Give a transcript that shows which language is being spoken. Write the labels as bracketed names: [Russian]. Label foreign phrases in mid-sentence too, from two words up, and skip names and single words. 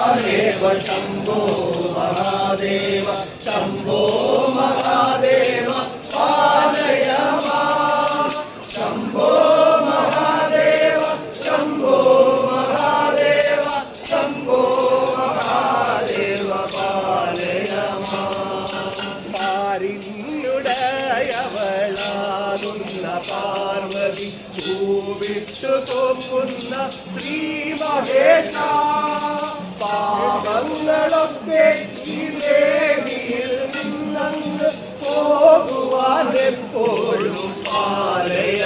[Sanskrit] महादेव शंभो महादेव शंभो महादेव पालय मां शंभो महादेव शंभो महादेव शंभो महादेव पालय मां [Malayalam] പാരിന്നുടയവളാകുന്ന പാർവതി ഭൂവിട്ടു തോക്കുന്ന ശ്രീ മഹേശ പാപങ്ങളൊക്കെ ഈ ദേവിയിൽ നിന്നങ്ങ് പോകുവാൻ എപ്പോഴും പാലയ